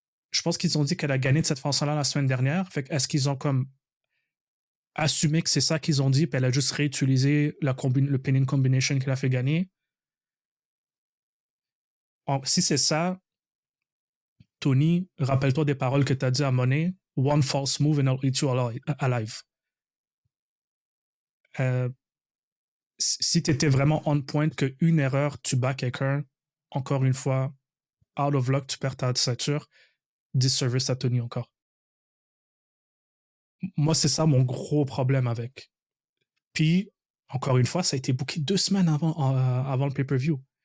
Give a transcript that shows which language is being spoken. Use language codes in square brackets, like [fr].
[fr] Je pense qu'ils ont dit qu'elle a gagné de cette façon-là la semaine dernière. Fait est-ce qu'ils ont comme assumé que c'est ça qu'ils ont dit, puis elle a juste réutilisé le pinning combination qu'elle a fait gagner? Si c'est ça, Tony, rappelle-toi des paroles que tu as dit à Monet. [en] One false move and I'll eat you alive. [fr] Si tu étais vraiment [en] on point [fr] qu'une erreur, tu bats quelqu'un, encore une fois, [en] out of luck, [fr] tu perds ta ceinture, disservice à Tony encore. Moi, c'est ça mon gros problème avec. Puis, encore une fois, ça a été booké 2 semaines avant le pay-per-view.